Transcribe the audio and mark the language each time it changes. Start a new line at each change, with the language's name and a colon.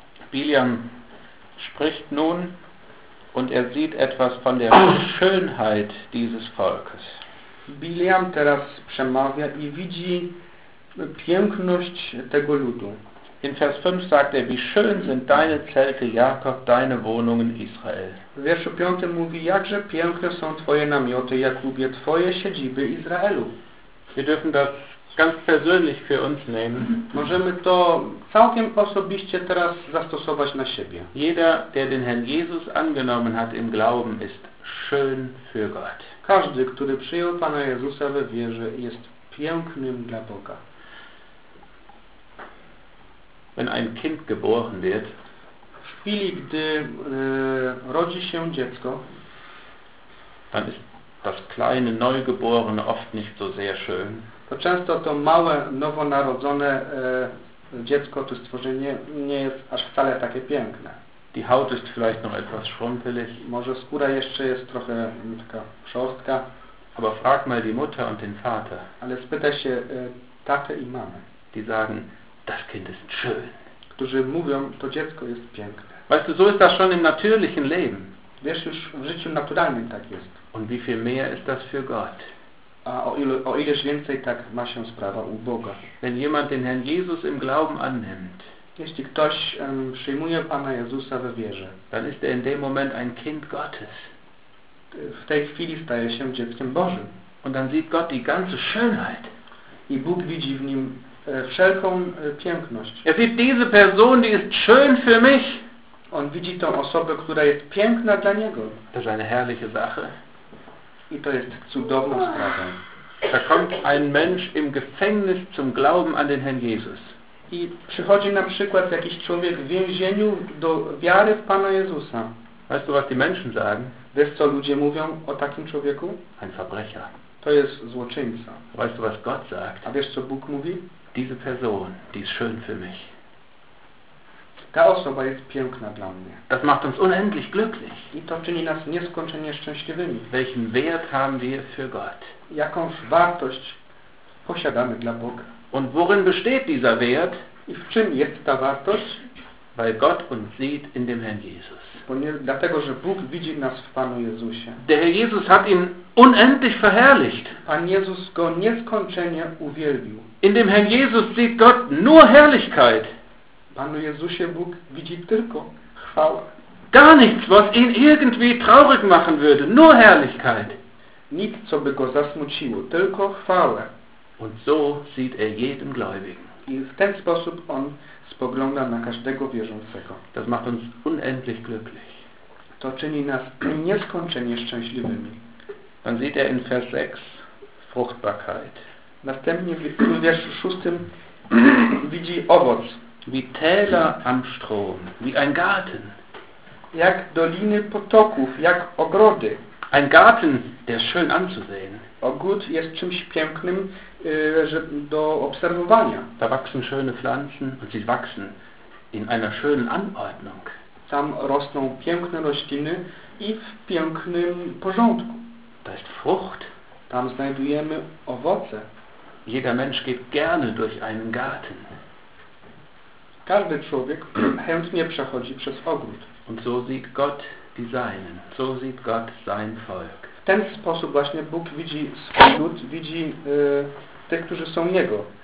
German: Biliam spricht nun und er sieht etwas von der Schönheit dieses Volkes.
Polish: Biliam teraz przemawia i widzi piękność tego ludu.
German: In Vers 5 sagt er, wie schön sind deine Zelte, Jakob, deine Wohnungen, Israel.
Polish: W wierszu 5 mówi, jakże piękne są twoje namioty, Jakubie, twoje siedziby Izraelu.
German: Wir dürfen das ganz persönlich für uns nehmen.
Polish: Możemy to całkiem osobiście teraz zastosować na siebie.
German: Jeder, der den Herrn Jesus angenommen hat im Glauben, ist schön für Gott.
Polish: Każdy, który przyjął Pana Jezusa we wierze, jest pięknym dla Boga.
German: Wenn ein Kind geboren wird,
Polish: w chwili, gdy rodzi się dziecko,
German: dann ist das kleine Neugeborene oft nicht so sehr schön.
Polish: To często to małe, nowonarodzone dziecko, to stworzenie nie jest aż wcale takie piękne.
German: Die Haut ist vielleicht noch etwas schrumpelig.
Polish: Może skóra jeszcze jest trochę taka szorstka.
German: Aber frag mal die Mutter und den Vater.
Polish: Ale spytaj się tatę i mamę.
German: Die sagen, das Kind ist schön.
Polish: Którzy mówią, to dziecko jest piękne.
German: Weißt du, so ist das schon im natürlichen Leben.
Polish: Wiesz, już w życiu naturalnym tak jest.
German: Und wie viel mehr ist das für Gott?
Polish: A o ileż więcej tak ma się sprawa u Boga.
German: Wenn jemand den Herrn Jesus im Glauben annimmt,
Polish: jeśli ktoś przyjmuje Pana Jezusa we wierze,
German: dann ist er in dem Moment ein Kind Gottes.
Polish: W tej chwili staje się dzieckiem Bożym.
German: Und dann sieht Gott die ganze Schönheit.
Polish: I Bóg widzi w nim wszelką piękność.
German: Er sieht diese Person, die ist schön für mich.
Polish: On widzi tą osobę, która jest piękna dla niego. To jest
German: eine herrliche Sache.
Polish: I to jest cudowna sprawa.
German: Da kommt ein Mensch im Gefängnis zum Glauben an den Herrn Jesus.
Polish: I przychodzi na przykład jakiś człowiek w więzieniu do wiary w Pana Jezusa.
German: Weißt du, was die Menschen sagen?
Polish: Wiesz, co ludzie mówią o takim człowieku?
German: Ein Verbrecher.
Polish: To jest złoczyńca.
German: Weißt du, was Gott sagt?
Polish: A wiesz, co Bóg mówi?
German: Diese Person, die ist schön für mich.
Polish: Ta osoba jest piękna dla mnie.
German: Das macht uns unendlich glücklich.
Polish: I to czyni nas nieskończenie szczęśliwymi.
German: Welchen Wert haben wir für Gott?
Polish: Jakąż wartość posiadamy dla Boga?
German: Und worin besteht dieser Wert?
Polish: I w czym jest ta wartość?
German: Weil Gott uns sieht in dem Herrn Jesus.
Polish: Dlatego, że Bóg widzi nas w Panu Jezusie.
German: Der Herr Jesus hat ihn unendlich verherrlicht.
Polish: Pan Jezus go nieskończenie uwielbił.
German: In dem Herrn Jesus sieht Gott nur Herrlichkeit.
Polish: Panu Jezusie Bóg widzi tylko chwałę.
German: Gar nichts, was ihn irgendwie traurig machen würde, nur Herrlichkeit.
Polish: Nic, co by go zasmuciło, tylko chwałę.
German: Und so sieht er jeden Gläubigen.
Polish: I w ten sposób on spogląda na każdego wierzącego.
German: Das macht uns unendlich glücklich.
Polish: to czyni nas nieskończenie szczęśliwymi.
German: Dann sieht in Vers 6 Fruchtbarkeit.
Polish: Następnie w wierszu 6 widzi owoc.
German: Wie Täler am Strom, wie ein Garten.
Polish: Jak doliny potoków, jak ogrody.
German: Ein Garten, der schön anzusehen.
Polish: Ogród jest czymś pięknym do obserwowania.
German: Da wachsen schöne Pflanzen und sie wachsen in einer schönen Anordnung.
Polish: Tam rosną piękne rośliny i w pięknym porządku.
German: Da ist Frucht.
Polish: Tam znajdujemy owoce.
German: Jeder Mensch geht gerne durch einen Garten.
Polish: Każdy człowiek chętnie przechodzi przez ogród.
German: Und so sieht Gott die Seinen. So sieht Gott sein Volk.
Polish: W ten sposób właśnie Bóg widzi swój lud, widzi tych, którzy są Jego.